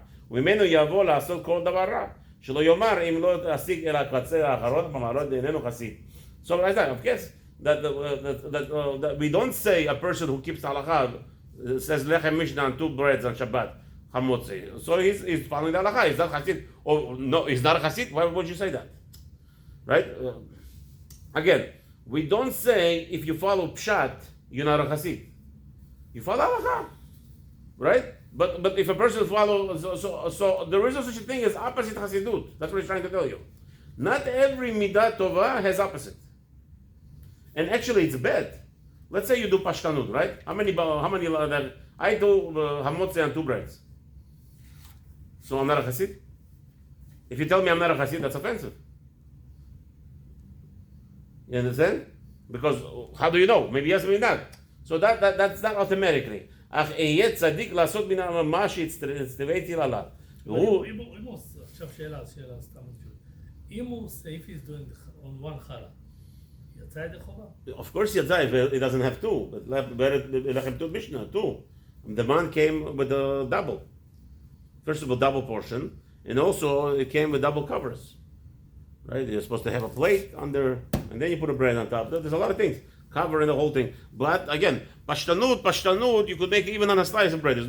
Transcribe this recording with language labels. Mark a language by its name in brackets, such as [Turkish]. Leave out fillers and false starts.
[Hebrew] וממנו יבוא לעשות כל דבר רע. שלא יאמר אם לא תשיג אל הקצה האחרון במעלות דאיננו חסיד. [English] So like that, of course, that we don't say a person who keeps halakha says lechem mishnah and 2 breads on Shabbat. So he's following the halakha. He's not chassid. Oh no, he's not a chassid. Why would you say that? Right? Again, we don't say if you follow pshat, you're not a chassid. You follow halakha, right? But if a person follows, so there is no such a thing as opposite chassidut. That's what he's trying to tell you. Not every midah tova has opposite. And actually, it's bad. Let's say you do pashtanut, right? How many? I do hamotze and 2 breads. So I'm not a chassid. If you tell me I'm not a chassid, that's offensive. You understand? Because how do you know? Maybe yes, maybe not. So that's not automatically. [Hebrew] אך אהיה צדיק לעשות מן מה שהצטוויתי עליו. אם הוא, עכשיו שאלה סתם. אם הוא [English] if he's doing on one [Hebrew] חלה, יצא ידי חובה? [English] Of course יצא, he doesn't have 2. But לכם 2 משנה, 2. The man came with a double. First of all, double portion. And also it came with double covers. Right? You're supposed to have a plate under, and then you put a bread on top. There's a lot of things. Covering the whole thing. But again, pashtanut, you could make even on a slice of bread.